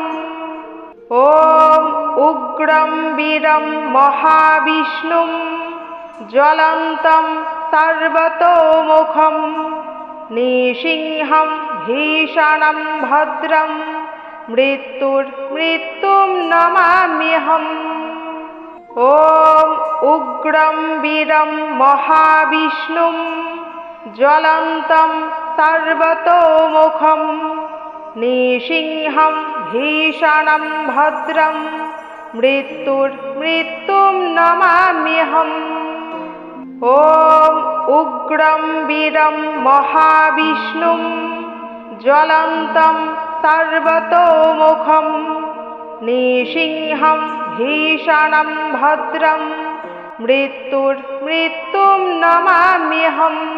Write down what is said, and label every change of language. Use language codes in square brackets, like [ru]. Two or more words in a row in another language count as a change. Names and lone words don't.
[sa] ওম উগ্রম বীরম মহাবিষ্ণুম জ্বলন্তম সর্বতোমুখম নৃসিংহম ভীষণম ভদ্রম মৃত্যুম নমাম্যহম। ওম উগ্রম বীরম মহাবিষ্ণুম জ্বলন্তম সর্বতোমুখম निसिंहं भीषणं भद्रं मृत्युं नमाम्यहम्। ॐ उग्रं वीरं महाविष्णुं ज्वलन्तं सर्वतोमुखं निसिंहं भीषणं भद्रं मृत्युं नमाम्यहम्।